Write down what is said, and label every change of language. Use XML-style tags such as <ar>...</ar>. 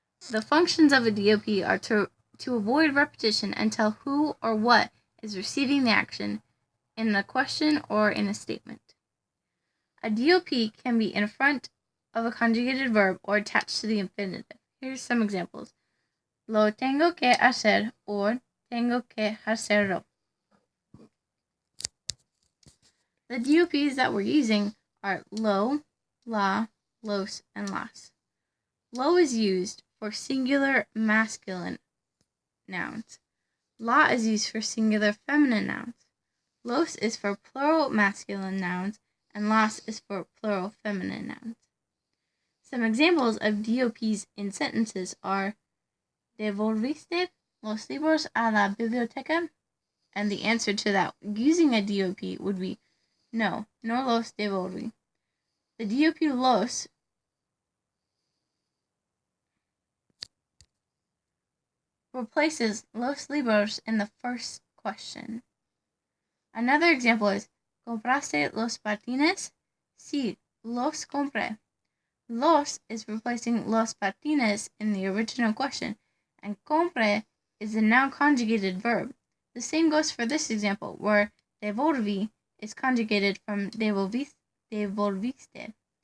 <en>The functions of a DOP are to avoid repetition and tell who or what is receiving the action in a question or in a statement. A DOP can be in front of a conjugated verb or attached to the infinitive. Here's some examples.</en> <es>Lo tengo que hacer or tengo que hacerlo.</es> <en>The DOPs that we're using are lo, la, los, and las. Lo is used for singular masculine nouns. La is used for singular feminine nouns. Los is for plural masculine nouns, and las is for plural feminine nouns. Some examples of DOPs in sentences are</en> <es>¿Devolviste los libros a la biblioteca?</es> <en>And the answer to that using a DOP would be</en> <es>no los devolví.</es> <en>The DOP los replaces los libros in the first question. Another example is</en> <es>¿Compraste los patines? Sí, los compré.</es> <en>Los is replacing los patines in the original question, and compre is the now conjugated verb. The same goes for this example, where devolví is conjugated from devolviste.</en>